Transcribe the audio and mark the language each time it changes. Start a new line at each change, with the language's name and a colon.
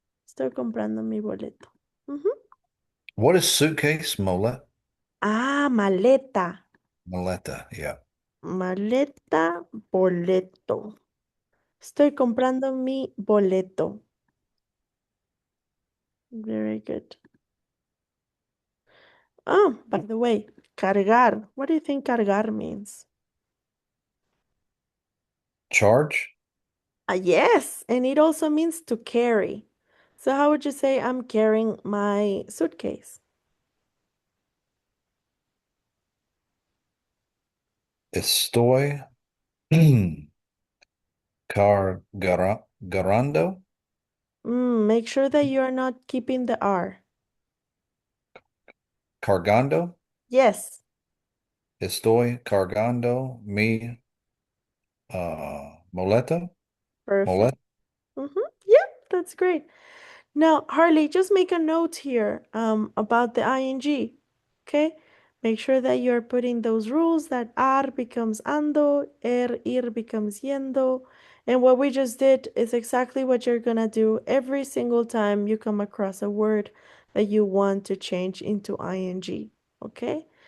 Spanish: Estoy comprando mi boleto. Ujú.
English: What is suitcase?
Spanish: Ah, maleta. Maleta. Yeah. Maleta, boleto. Estoy comprando mi boleto.
English: Very good. Oh, by the way, cargar. What do you think cargar means? Charge. Yes, and it also means to carry. So how would you say I'm carrying my suitcase?
Spanish: Estoy cargando.
English: Make sure that you are not keeping the R.
Spanish: Cargando.
English: Yes,
Spanish: Estoy cargando mi moleta.
English: perfect.
Spanish: Moleta.
English: Yeah, that's great. Now, Harley, just make a note here about the ing. Okay? Make sure that you're putting those rules that ar becomes ando, ir becomes yendo. And what we just did is exactly what you're gonna do every single time you come across a word that you want to change into ing. Okay?